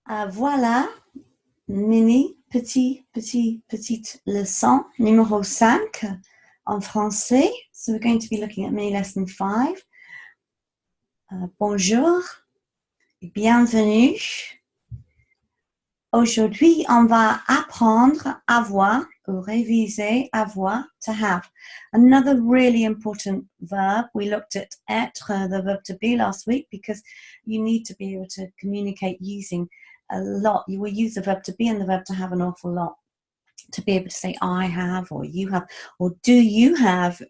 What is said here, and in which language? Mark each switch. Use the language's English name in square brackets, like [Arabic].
[French] Voilà, petite leçon numéro 5 en français. [English] So we're going to be looking at mini lesson 5. [French] Bonjour, bienvenue. Aujourd'hui, on va apprendre avoir ou réviser avoir, [English] to have. Another really important verb. We looked at être, the verb to be last week, because you need to be able to communicate using a lot. You will use the verb to be and the verb to have an awful lot to be able to say I have, or you have, or do you have.